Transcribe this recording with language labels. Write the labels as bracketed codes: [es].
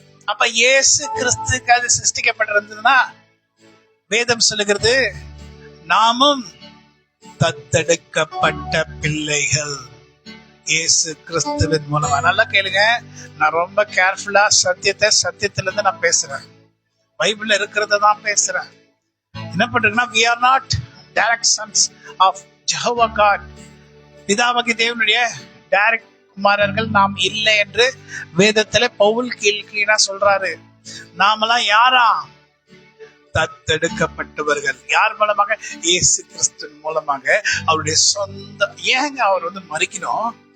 [ta] அப்ப இயேசு கிறிஸ்துக்கு அது சிருஷ்டிக்கப்பட்டிருந்ததுன்னா வேதம் சொல்லுகிறது, நாமும் தத்தெடுக்கப்பட்ட பிள்ளைகள் இயேசு கிறிஸ்துவின் மூலமா. நல்லா கேளுங்க, நான் ரொம்ப கேர்ஃபுல்லா சத்தியத்துல இருந்து நான் பேசுறேன். பைபிள்ல இருக்கிறத தான் பேசுறேன். என்ன பண்றீங்கன்னா, [en] we are not direct sons of Jehovah God. [ta] பிதாவாகிய தேவனுடைய டைரக்ட் குமாரர்கள் நாம் இல்லை என்று வேதத்துல பவுல் கீழ்கீழா சொல்றாரு. நாமெல்லாம் யாரா? தத்தெடுக்கப்பட்டவர்கள். யார் மூலமாக? இயேசு கிறிஸ்து மூலமாக. அவருடைய சொந்த. ஏங்க அவர் மறிக்கணும்?